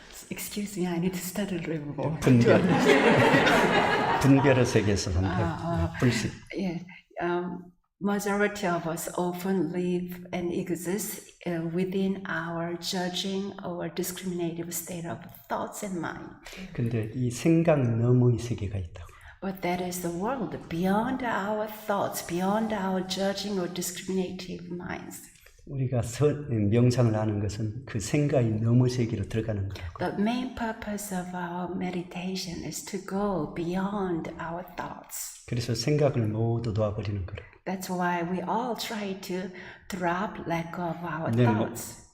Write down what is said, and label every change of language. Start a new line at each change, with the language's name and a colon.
English: Excuse me, I need to study a little more.
Korean: 분별의 세계에서 산다. 불식.
English: Yeah, majority of us often live and exist within our judging or discriminative state of thoughts and mind.
Korean: 근데 이 생각 너머의 세계가 있다고.
English: But that is the world beyond our thoughts, beyond our judging or discriminative minds.
Korean: 우리가 명상을 하는 것은 그 생각이 너머 세계로 들어가는 거라고.
English: The main purpose of our meditation is to go beyond our thoughts.
Korean: 그래서 생각을 모두 놓아버리는 거라고.
English: That's why we all try to drop, let go of our thoughts.